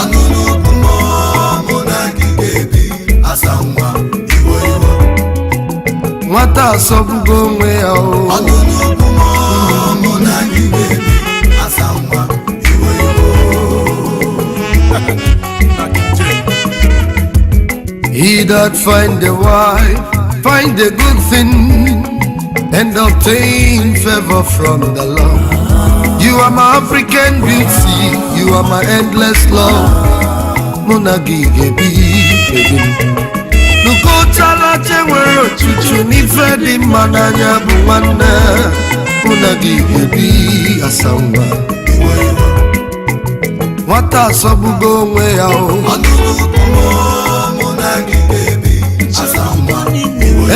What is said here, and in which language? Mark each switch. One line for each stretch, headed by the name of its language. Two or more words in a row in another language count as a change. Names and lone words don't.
Igbo: Ọnụ n'okwu m, mụ na gị ga-ebi, asa nwa, iwe iwe. Nwata asọgbugo onwe ya o. Ọnụ n'okwu m, mụ na gị ga-ebi, asa nwa, iwe iwe.
English: He that find a wife, find a good thing, and obtain favor from the Lord. You are my African beauty, you are my endless love.
Igbo: Mụ na gị ga-ebi, baby. Nukọtala che nwere ochuchu n'ife dị mma n'anya bụ nwanne. Mụ na gị ga-ebi, asa nwa. Nwata asọgbugo onwe ya o. Ọnụ n'okwu m, mụ na gị ga-ebi, asa nwa, iwe iwe.